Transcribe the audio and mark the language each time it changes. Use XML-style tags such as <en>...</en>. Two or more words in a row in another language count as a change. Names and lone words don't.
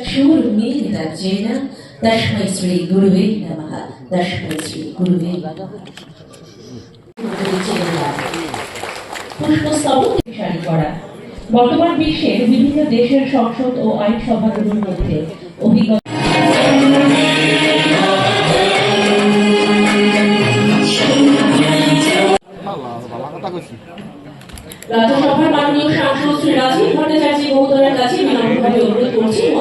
<sa>शूरमेधराज्येन तस्मै श्री गुरुवे नमः। तस्मै श्री गुरुवे</sa> <bn>পুষ্পস্তবক করা। বর্তমান বিশ্বের বিভিন্ন দেশের সংসদ ও আইনসভাগুলোর মধ্যে অভিজ্ঞতা রাজ্যসভার মাননীয় সাংসদ শ্রী রাজীব ভট্টাচার্য মহোদয়ের কাছে বিনম্রভাবে অনুরোধ করছি</bn>